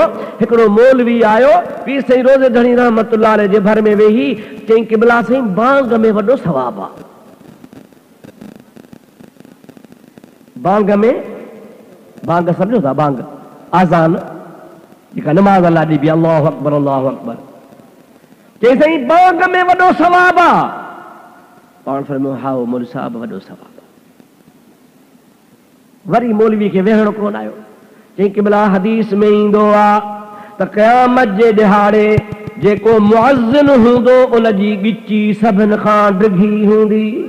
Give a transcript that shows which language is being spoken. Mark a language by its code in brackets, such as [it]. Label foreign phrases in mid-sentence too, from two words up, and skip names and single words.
[sd] हिकिड़ो मौलवी आयो पीर सईद रोज़े धणी [ar] رحمة الله عليه [sd] जे भर में वेही चई, क़िबला साईं बांग में वॾो सवाब आहे। बांग में, बांग सम्झो था, बांग आज़ान जेका नमाज़ अल्लाह ॾिबी, [ar] الله أكبر الله أكبر, [sd] चई साईं बांग में वॾो सवाब आहे। पाण फरमायो हाओ मौलवी साहब वॾो सवाब। वरी मौलवी खे वेहणो कोन आयो, चई क़िबला हदीस में ईंदो आ त क़यामत जे ॾिहाड़े जेको मुअज़्ज़िन हूंदो उन जी ॻिची सभिनि खां डिघी हूंदी।